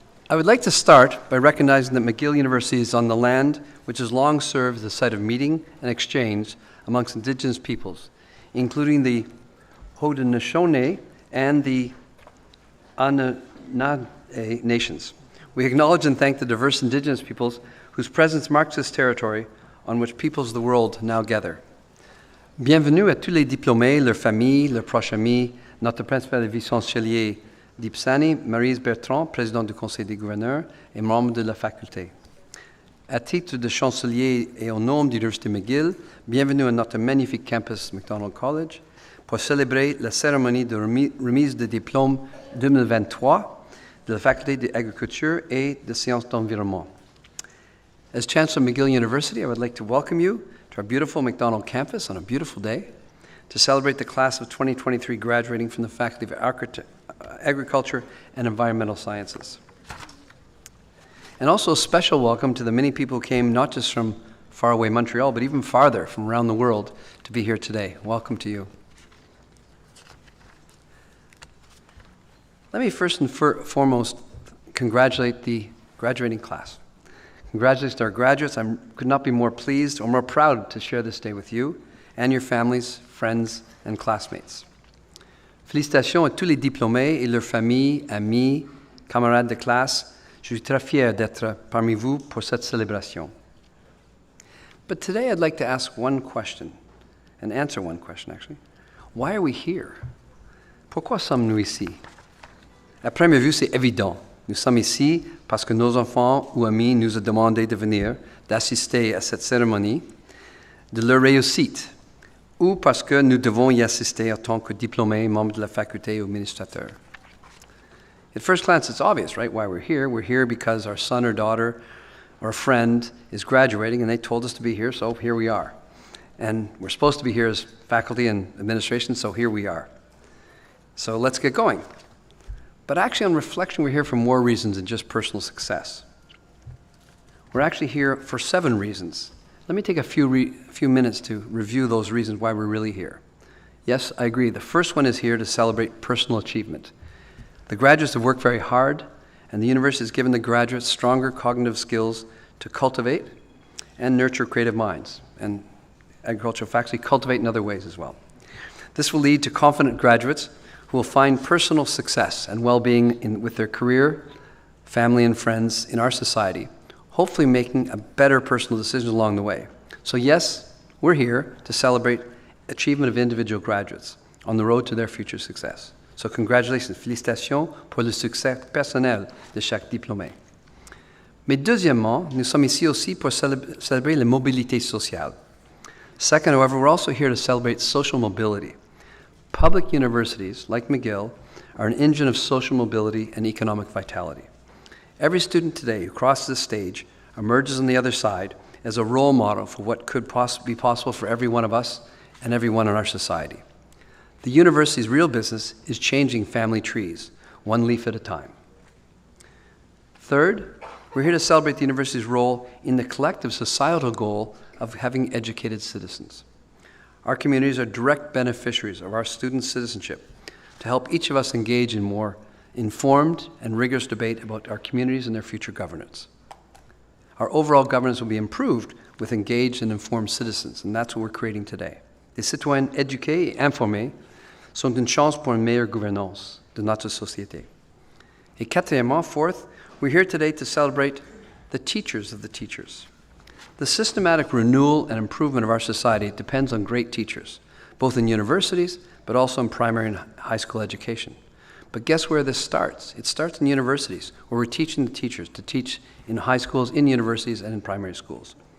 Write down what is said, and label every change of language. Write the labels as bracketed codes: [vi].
[en] I would like to start by recognizing that McGill University is on the land which has long served as a site of meeting and exchange amongst indigenous peoples, including the Haudenosaunee and the Anunnaki nations. We acknowledge and thank the diverse indigenous peoples whose presence marks this territory on which peoples of the world now gather. [fr] Bienvenue à tous les diplômés, leurs familles, leurs proches amis, notre principal et vice-chancelier d'Ipsani, Maryse Bertrand, présidente du Conseil des gouverneurs et membre de la faculté. À titre de chancelier et au nom de l'Université McGill, bienvenue à notre magnifique campus McDonald College pour célébrer la cérémonie de remise de diplôme 2023 de la faculté d'agriculture et de sciences d'environnement. [en] As Chancellor of McGill University, I would like to welcome you to our beautiful McDonald campus on a beautiful day to celebrate the class of 2023 graduating from the Faculty of Agriculture and Environmental Sciences. And also a special welcome to the many people who came not just from faraway Montreal, but even farther from around the world to be here today. Welcome to you. Let me first and foremost congratulate the graduating class. Congratulations to our graduates. I could not be more pleased or more proud to share this day with you and your families, friends, and classmates. [fr] Félicitations à tous les diplômés et leurs familles, amis, camarades de classe. Je suis très fier d'être parmi vous pour cette célébration. [en] But today I'd like to ask one question, and answer one question actually. Why are we here? [fr] Pourquoi sommes-nous ici? À première vue, c'est évident. Nous sommes ici parce que nos enfants ou amis nous ont demandé de venir, d'assister à cette cérémonie, de leur réussite, ou parce que nous devons y assister en tant que diplômés, membres de la faculté ou administrateurs. [en] At first glance, it's obvious, right, why we're here. We're here because our son or daughter or a friend is graduating, and they told us to be here, so here we are. And we're supposed to be here as faculty and administration, so here we are. So let's get going. But actually, on reflection, we're here for more reasons than just personal success. We're actually here for 7 reasons. Let me take a few minutes to review those reasons why we're really here. Yes, I agree. The first one is here to celebrate personal achievement. The graduates have worked very hard, and the university has given the graduates stronger cognitive skills to cultivate and nurture creative minds, and agricultural faculty cultivate in other ways as well. This will lead to confident graduates who will find personal success and well-being with their career, family, and friends in our society, hopefully making a better personal decision along the way. So yes, we're here to celebrate achievement of individual graduates on the road to their future success. So congratulations, [fr] félicitations pour le succès personnel de chaque diplômé. Mais deuxièmement, nous sommes ici aussi pour célébrer la mobilité sociale. [en] Second, however, we're also here to celebrate social mobility. Public universities, like McGill, are an engine of social mobility and economic vitality. Every student today who crosses the stage emerges on the other side as a role model for what could be possible for every one of us and everyone in our society. The university's real business is changing family trees, one leaf at a time. Third, we're here to celebrate the university's role in the collective societal goal of having educated citizens. Our communities are direct beneficiaries of our students' citizenship to help each of us engage in more informed and rigorous debate about our communities and their future governance. Our overall governance will be improved with engaged and informed citizens, and that's what we're creating today. [fr] Des citoyens éduqués et informés sont une chance pour une meilleure gouvernance de notre société. Et quatrièmement, [en] fourth, we're here today to celebrate the teachers of the teachers. The systematic renewal and improvement of our society depends on great teachers, both in universities, but also in primary and high school education. But guess where this starts? It starts in universities, where we're teaching the teachers to teach in high schools, in universities, and in primary schools.